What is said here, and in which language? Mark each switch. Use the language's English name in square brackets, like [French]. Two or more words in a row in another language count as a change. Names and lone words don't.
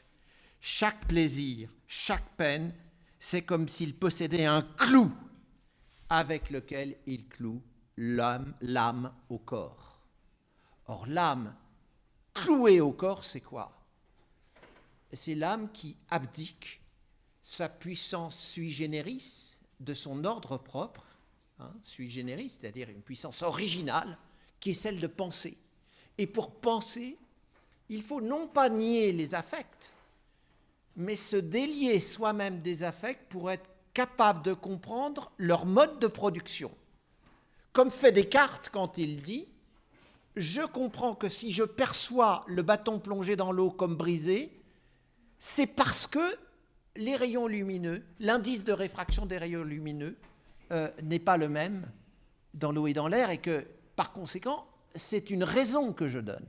[French] Chaque plaisir, chaque peine, c'est comme s'il possédait un clou avec lequel il cloue l'âme au corps. Or, l'âme clouée au corps, c'est quoi ? C'est l'âme qui abdique sa puissance [Latin] sui generis [French] de son ordre propre, [Latin] sui generis, [French] c'est-à-dire une puissance originale, qui est celle de penser. Et pour penser, il faut non pas nier les affects, mais se délier soi-même des affects pour être capable de comprendre leur mode de production. Comme fait Descartes quand il dit « Je comprends que si je perçois le bâton plongé dans l'eau comme brisé, c'est parce que les rayons lumineux, l'indice de réfraction des rayons lumineux n'est pas le même dans l'eau et dans l'air et que, par conséquent, c'est une raison que je donne.